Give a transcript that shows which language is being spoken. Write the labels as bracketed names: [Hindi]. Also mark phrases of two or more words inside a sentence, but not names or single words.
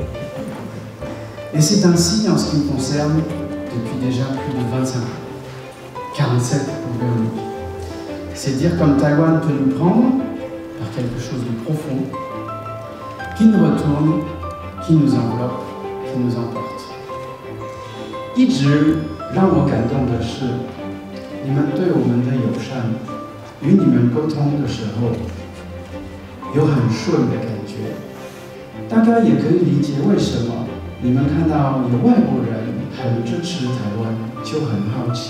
[French] Et c'est ainsi, en ce qui me concerne, depuis déjà plus de 25 ans. 47 pour Véronique. C'est dire comme Taïwan peut nous prendre par quelque chose de profond, qui nous retourne, qui nous enveloppe, qui nous emporte. [Chinese] 一直让我感动的是，你们对我们的友善，与你们沟通的时候，有很顺的感觉。大家也可以理解为什么你们看到有外国人很支持台湾，就很好奇。